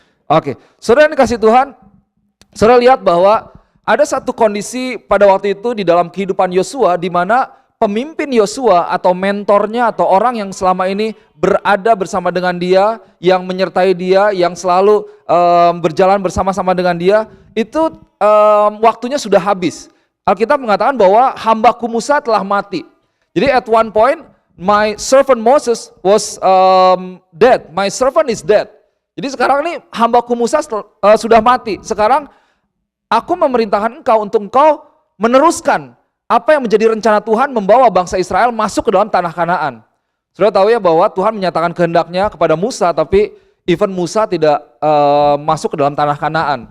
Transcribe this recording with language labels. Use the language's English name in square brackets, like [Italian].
[Indonesian] Oke, saudara yang dikasih Tuhan, saudara lihat bahwa ada satu kondisi pada waktu itu di dalam kehidupan Yosua di mana pemimpin Yosua atau mentornya atau orang yang selama ini berada bersama dengan dia, yang menyertai dia, yang selalu berjalan bersama-sama dengan dia, itu waktunya sudah habis. Alkitab mengatakan bahwa hambaku Musa telah mati. [English] Jadi at one point, my servant Moses was dead, my servant is dead. [Indonesian] Jadi sekarang ini hambaku Musa sudah mati. Sekarang aku memerintahkan engkau untuk engkau meneruskan apa yang menjadi rencana Tuhan membawa bangsa Israel masuk ke dalam tanah Kanaan. Saudara tahu ya bahwa Tuhan menyatakan kehendaknya kepada Musa, tapi even Musa tidak masuk ke dalam tanah Kanaan.